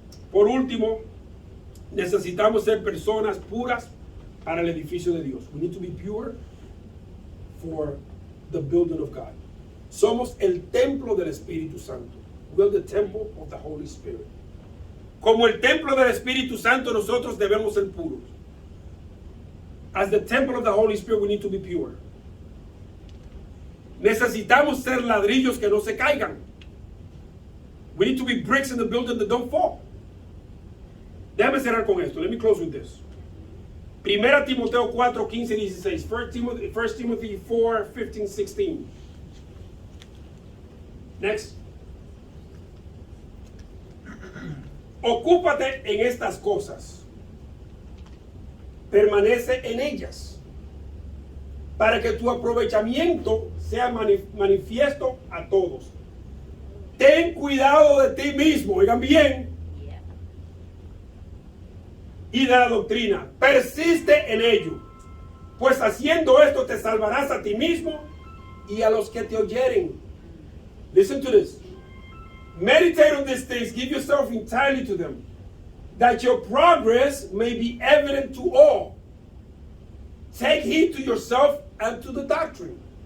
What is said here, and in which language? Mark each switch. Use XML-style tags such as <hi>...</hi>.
<es>Por último, necesitamos ser personas puras para el edificio de Dios.</es> <en>We need to be pure for the building of God.</en> <es>Somos el templo del Espíritu Santo.</es> <en>We are the temple of the Holy Spirit.</en> <es>Como el templo del Espíritu Santo, nosotros debemos ser puros.</es> <en>As the temple of the Holy Spirit, we need to be pure.</en> <es>Necesitamos ser ladrillos que no se caigan.</es> <en>We need to be bricks in the building that don't fall.</en> <es>Déjame cerrar con esto.</es> <en>Let me close with this.</en> <es>Primera Timoteo 4, 15, 16.</es> <en>1 Timothy 4, 15, 16. Next.</en> <es>Ocúpate en estas cosas. Permanece en ellas. Para que tu aprovechamiento sea manifiesto a todos. Ten cuidado de ti mismo. Oigan bien.</es> <en>Yeah.</en> <es>Y de la doctrina. Persiste en ello. Pues haciendo esto te salvarás a ti mismo y a los que te oyeren.</es> <en>Listen to this. Meditate on these things, give yourself entirely to them, that your progress may be evident to all. Take heed to yourself and to the doctrine.</en>